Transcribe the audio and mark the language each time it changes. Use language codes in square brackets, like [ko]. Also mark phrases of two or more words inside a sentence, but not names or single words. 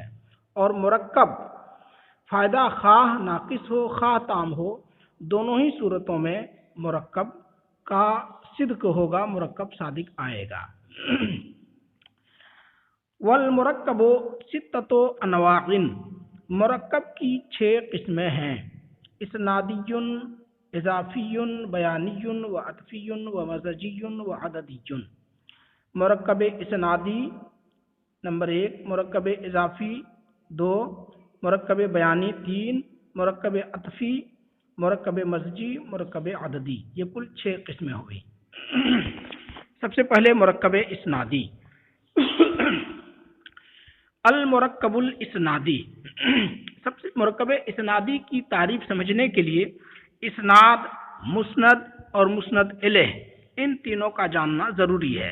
[ur] اور مرکب فائدہ خواہ ناقص ہو خواہ تام ہو، دونوں ہی صورتوں میں مرکب کا صدق ہوگا، مرکب صادق آئے گا۔ [ar] والمرکب ستۃ انواع، [ur] مرکب کی 6 قسمیں ہیں۔ اسنادی، اضافی، بیانی و عطفی و مزجی و عددی۔ مرکب اسنادی نمبر 1، مرکب اضافی 2، مرکب بیانی 3، مرکب عطفی، مرکب مزجی، مرکب عددی۔ یہ کل 6 قسمیں ہوئی۔ سب سے پہلے مرکب اسنادی۔ [ar] المرکب الاسنادی، [ur] سب سے مرکب اسنادی کی تعریف سمجھنے کے لیے اسناد، مسند اور مسند الیہ، ان تینوں کا جاننا ضروری ہے۔